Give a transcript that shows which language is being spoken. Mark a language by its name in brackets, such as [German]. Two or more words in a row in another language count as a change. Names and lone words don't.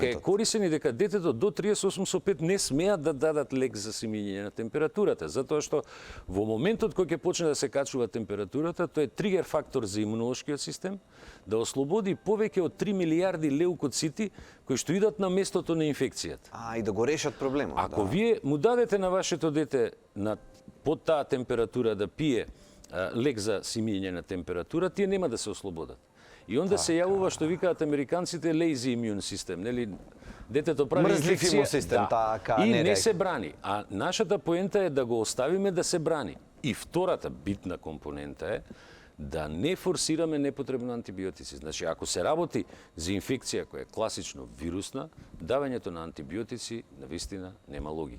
[Macedonian] И дека е корисен и дека детето до 38,5 не смеат да дадат лек за симење на температурата, затоа што во моментот кога ќе почне да се качува температурата, тој е тригер фактор за имунолошкиот систем да ослободи повеќе од 3 милиарди леукоцити кои што идат на местото на инфекцијата. И да го решат проблемот. Ако вие му дадете на вашето дете под таа температура да пие лек за симење на температура, тие нема да се ослободат. И онда се јавува што викаат американците [English] lazy immune system, [Macedonian] нели? Детето прави инфекција, систем, и не се брани. А нашата поента е да го оставиме да се брани. И втората битна компонента е да не форсираме непотребно антибиотици. Значи, ако се работи за инфекција која е класично вирусна, давањето на антибиотици навистина нема логика.